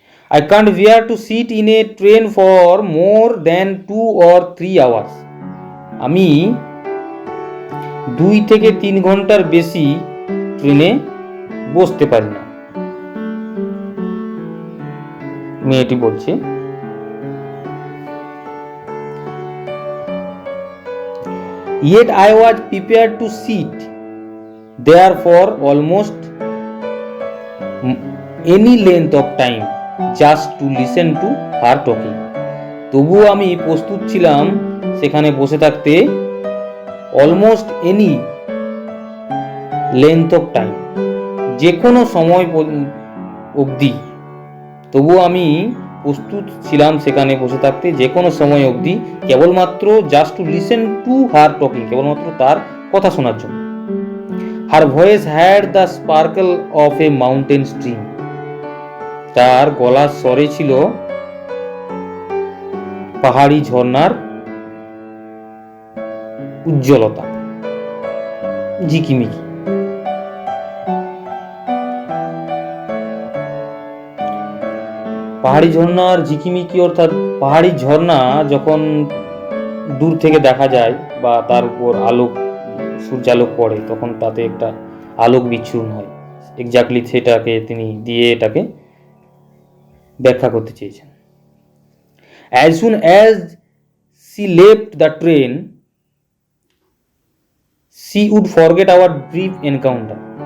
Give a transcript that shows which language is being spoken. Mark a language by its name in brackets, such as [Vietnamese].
[English] I can't bear to sit in a train for more than 2 or 3 hours. [Bangla] আমি 2 থেকে 3 ঘন্টার বেশি ট্রেনে বসতে পারি না, মেয়েটি বলছে। [English] Yet I was prepared to sit there for almost any length of time just to listen to her talking. [Bangla] তবুও আমি প্রস্তুত ছিলাম সেখানে বসে থাকতে [English] almost any length of time, [Bangla] যে কোনো সময় অবধি। তবুও আমি প্রস্তুত ছিলাম সেখানে বসে থাকতে যে কোনো সময় অবধি, কেবলমাত্র [English] just to listen to her talking, [Bangla] কেবলমাত্র তার কথা শোনার জন্য। [English] Her voice had the sparkle of a mountain stream. [Bangla] তার গলার স্বরে ছিল পাহাড়ি ঝর্ণার উজ্জ্বলতা, ঝিকিমিকি। পাহাড়ি ঝর্ণার ঝিকিমিকি অর্থাৎ পাহাড়ি ঝর্ণা যখন দূর থেকে দেখা যায় বা তার উপর আলোক, সূর্যালোক পড়ে, তখন তাতে একটা আলোক বিচ্ছুরণ হয়। এক্স্যাক্টলি সেটাকে তিনি দিয়ে এটাকে ব্যাখ্যা করতে চেয়েছেন। [English] As soon as she left the train, she would forget our brief encounter.